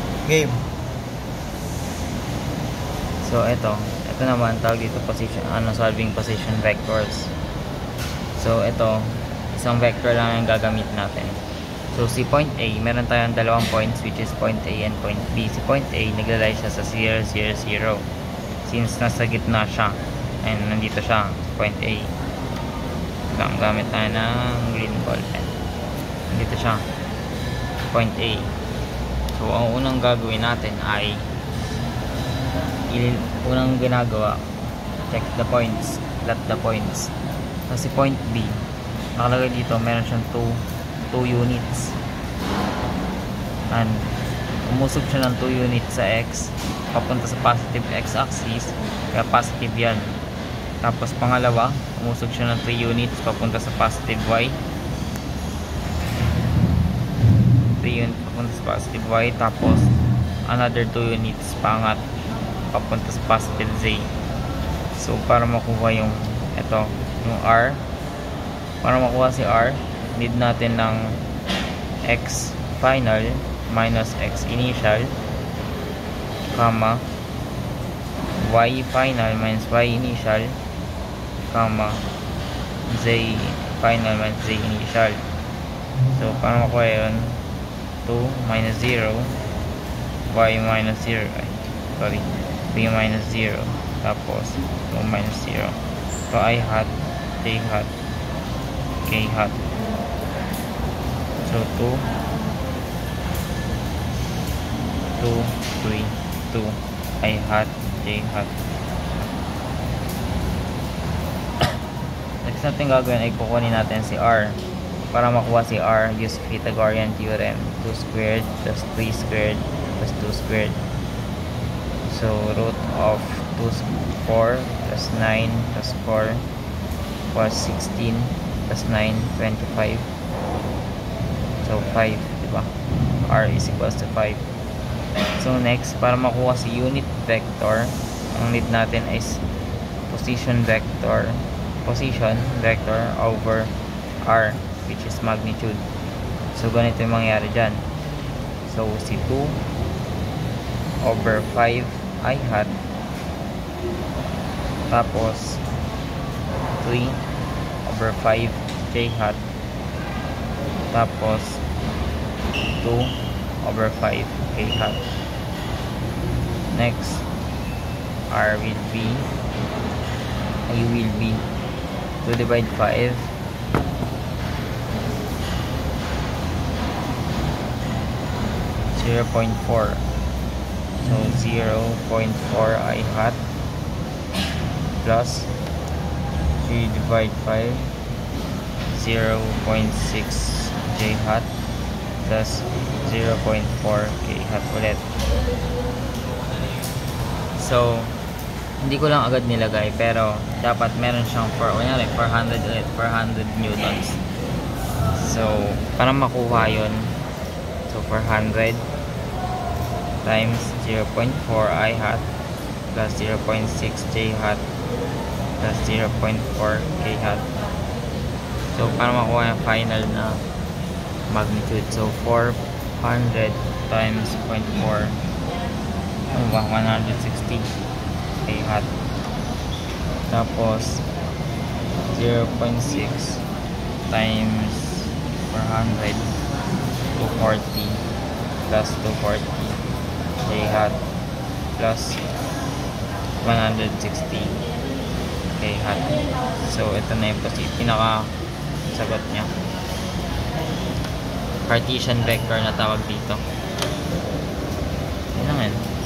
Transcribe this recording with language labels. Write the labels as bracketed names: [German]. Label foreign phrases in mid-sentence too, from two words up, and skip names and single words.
[English] Game. [Filipino] So ito naman tawag dito [English] solving position vectors. [Filipino] So ito, isang vector lang ang gagamit natin. So si point A, meron tayong dalawang points [English] which is point A and point B. [Filipino] Si point A, naglalay siya sa 0, 0, 0. Since nasa gitna siya, and nandito siya, point A. Gamit tayo ng green ball pen. Nandito siya, point A. So ang unang gagawin natin ay unang ginagawa, [English] check the points, plot the points. [Filipino] Kasi point B, nakalagay dito, meron siyang 2 units, and umusog siya ng 2 units sa X papunta sa [English] positive X axis, [Filipino] kaya positive yan. Tapos pangalawa, umusog siya ng 3 units papunta sa [English] positive Y, [Filipino] 3 units papunta sa [English] positive Y. [Filipino] Tapos [English] another 2 units [Filipino] pangat papunta sa [English] positive Z. [Filipino] So para makuha yung R, para makuha si R, need natin ng [English] X final minus X initial, comma Y final minus Y initial, comma Z final minus Z initial. [Filipino] So para makuha yun, [English] 2 minus 0, Y minus 0, [Filipino] B minus 0, tapos 2 minus 0. [English] So I hat, J hat, K hat. So 2, 3, 2, I hat, J hat. [Filipino] Next natin gagawin ay kukunin natin si R. Para makuha si R, [English] use Pythagorean theorem. 2 squared plus 3 squared plus 2 squared. So root of 4 plus 9 plus 4 plus 16 plus 9, 25. So 5, diba? R is equals to 5. So next, [Filipino] para makuha si [English] unit vector, [Filipino] ang need natin [English] is position vector over R, which is magnitude. [Filipino] So ganito yung mangyari dyan. So si [English] 2 over 5 I hat, tapos 3 over 5 J hat, tapos 2 over 5 K hat. Next, I will be 2 divide 5 0.4. So 0.4 I hat plus 3 divide 5 0.6 J hat plus 0.4 K hat ulit. [Filipino] So hindi ko lang agad nilagay, pero dapat meron siyang 400 ulit, 400 newtons. So para makuha yun, [English] so 400 times 0.4 I hat plus 0.6 J hat plus 0.4 K hat. [Filipino] So para makuha yung final na magnitude, so 400 times 0.4, 160 K hat, tapos 0.6 times 400, 240 plus 240 J hat plus 160 K hat. So ito na yung pinaka sagot niya. [English] Cartesian vector [Filipino] na tawag dito. Yun lang yan.